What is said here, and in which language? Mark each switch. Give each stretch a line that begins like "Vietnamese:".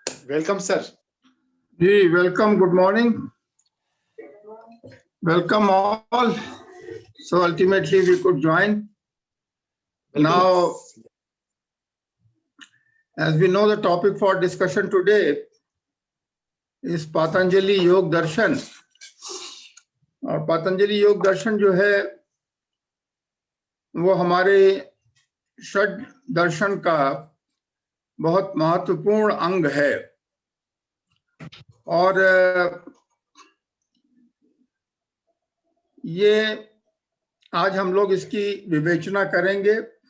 English: Welcome sir. जी welcome, good morning, welcome all. So ultimately we could join. Now, as we know, the topic for discussion today is Patanjali Yog Darshan.
Hindi: और पतंजलि योग दर्शन जो है वो हमारे षड दर्शन का बहुत महत्वपूर्ण अंग है। और ये आज हम लोग इसकी विवेचना करेंगे।